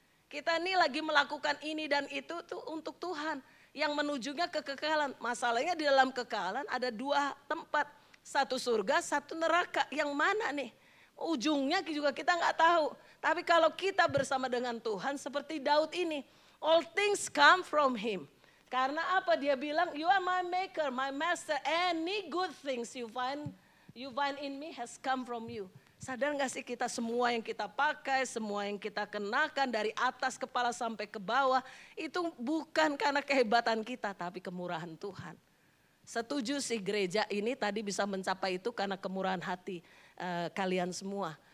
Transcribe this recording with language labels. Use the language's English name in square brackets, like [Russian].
[Indonesian] Kita nih lagi melakukan ini dan itu tuh untuk Tuhan. Yang menujunya kekekalan. Masalahnya di dalam kekekalan ada dua tempat. Satu surga, satu neraka. Yang mana nih? Ujungnya juga kita gak tahu. Tapi kalau kita bersama dengan Tuhan seperti Daud ini. [English] All things come from him. [Indonesian] Karena apa dia bilang, [English] you are my maker, my master. Any good things you find in me has come from you. [Indonesian] Sadar gak sih kita semua yang kita pakai, semua yang kita kenakan dari atas kepala sampai ke bawah. Itu bukan karena kehebatan kita tapi kemurahan Tuhan. setuju sih gereja ini tadi bisa mencapai itu karena kemurahan hati kalian semua.